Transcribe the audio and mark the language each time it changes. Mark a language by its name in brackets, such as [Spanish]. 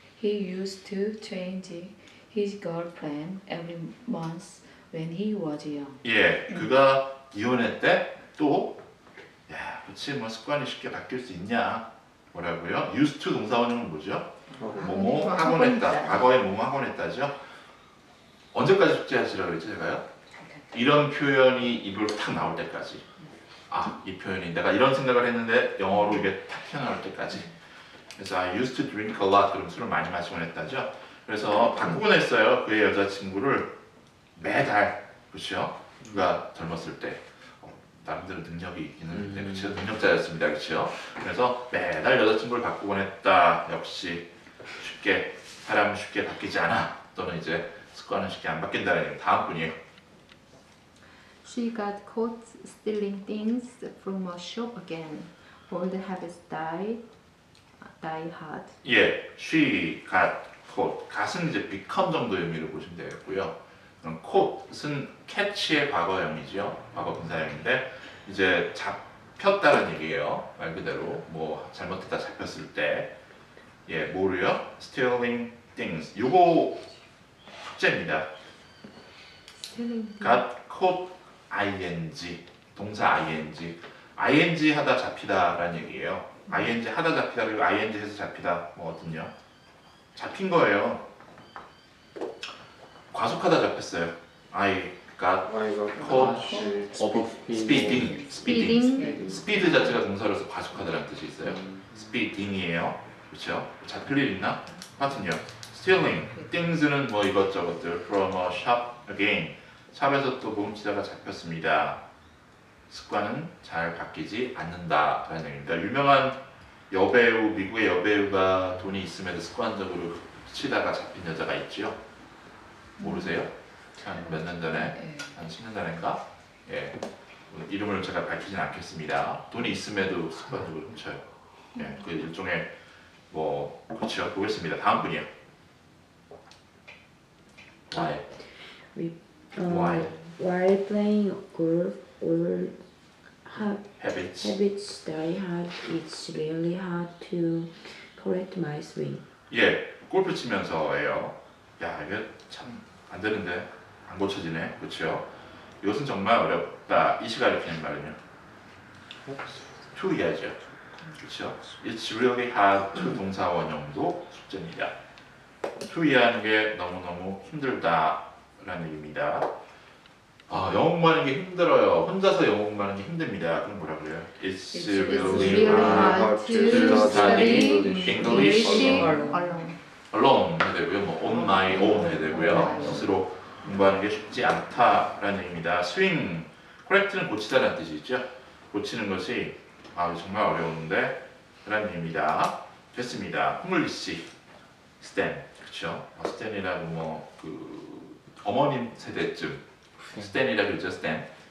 [English] He used to change his girlfriend every month when he was young. [Korean] 예, 그가 이혼했대. 또 야, 그렇지 뭐 습관이 쉽게 바뀔 수 있냐? 뭐라고요? used to 동사원형은 뭐죠? 뭐뭐 하곤 했다. 과거에 뭐뭐 하곤 했다죠. 언제까지 숙제하시라고 그랬죠, 제가요? 이런 표현이 입으로 탁 나올 때까지. 아, 이 표현이 내가 이런 생각을 했는데 영어로 이게 탁 튀어나올 때까지. 그래서 [English] I used to drink a lot. [Korean] 그럼 술을 많이 마시곤 했다죠. 그래서 바꾸곤 했어요. 그의 여자친구를 매달. 그렇죠? 누가 젊었을 때 나름대로 능력이 있기는 그렇죠. 능력자였습니다. 그렇죠? 그래서 매달 여자친구를 바꾸곤 했다. 역시 쉽게 사람은 쉽게 바뀌지 않아. 또는 이제 습관은 쉽게 안 바뀐다는 얘기. 다음 분이에요. [English] She got caught stealing things from a shop again. Old habits die hard. 예, she got caught. [Korean] gat은 이제 become 정도 의미로 보시면 되겠고요. 그럼 caught은 catch의 과거형이죠. 과거 분사형인데 이제 잡혔다는 얘기예요. 말 그대로 뭐 잘못했다 잡혔을 때, 예, 뭐를요? [English] Stealing things. [Korean] 요거 숙제입니다. [English] got caught [Korean] ing 동사 ing 하다 잡히다라는 얘기예요. ing 하다 잡히다 그리고 ing 해서 잡히다 뭐 어떤요? 잡힌 거예요. 과속하다 잡혔어요. [English] I got caught speeding. [Korean] speed 자체가 동사로서 과속하다라는 뜻이 있어요. speeding이에요. 그렇죠? 잡힐 일 있나? 하여튼요. [English] stealing things는 [Korean] 뭐 이것저것들 [English] from a shop again. [Korean] 샵에서 또 뭉치다가 잡혔습니다. 습관은 잘 바뀌지 않는다라는 얘기입니다. 유명한 여배우, 미국의 여배우가 돈이 있음에도 습관적으로 치다가 잡힌 여자가 있죠. 모르세요? 한 몇 년 전에, 한 10년 전인가? 예, 이름을 제가 밝히진 않겠습니다. 돈이 있음에도 습관적으로 훔쳐요. 예, 그 일종의 뭐 그렇죠. 보겠습니다. 다음 분이요. [English] Why? While playing golf, all habits die hard. It's really hard to correct my swing. [Korean] 예, 골프 치면서예요. 야, 이게 참 안 되는데 안 고쳐지네. 그렇죠? 이것은 정말 어렵다. 이 시간에 피는 말은요. to 이야기죠. 그렇죠? [English] It's really hard to [Korean] 동사 원형도 숙제입니다. 투이하는 게 너무너무 힘들다라는 얘기입니다. 영어 공부하는 게 힘들어요. 혼자서 영어 공부하는 게 힘듭니다. 그럼 뭐라 그래요? [English] It's really hard to study English alone [Korean] 해야 되고요. 뭐 [English] on my own [Korean] 해야 되고요. 스스로 공부하는 게 쉽지 않다라는 얘기입니다. swing, correct는 고치다라는 뜻이 있죠. 고치는 것이 정말 어려운데 라는 얘기입니다. 됐습니다. 잉글리시 스탠, 그렇죠? 스탠이라고 뭐 그 어머님 세대쯤 스탠이라 그러죠. 스탠.